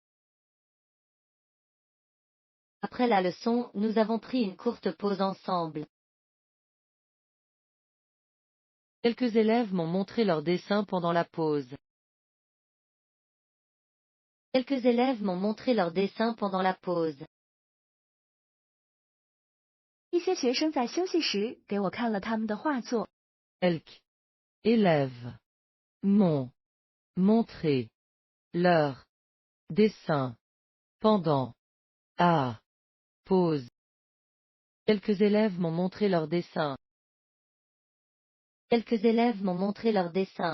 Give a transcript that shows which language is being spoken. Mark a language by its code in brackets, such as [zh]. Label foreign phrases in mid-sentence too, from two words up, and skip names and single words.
[fr] Après la leçon, nous avons pris une courte pause ensemble. Quelques élèves m'ont montré leurs dessins pendant la pause. Quelques élèves m'ont montré leurs dessins pendant la pause. [zh] 一些学生在休息时给我看了他们的画作。 [fr] Quelques élèves m'ont montré leurs dessins pendant la pause. Quelques élèves m'ont montré leurs dessins. Quelques élèves m'ont montré leurs dessins.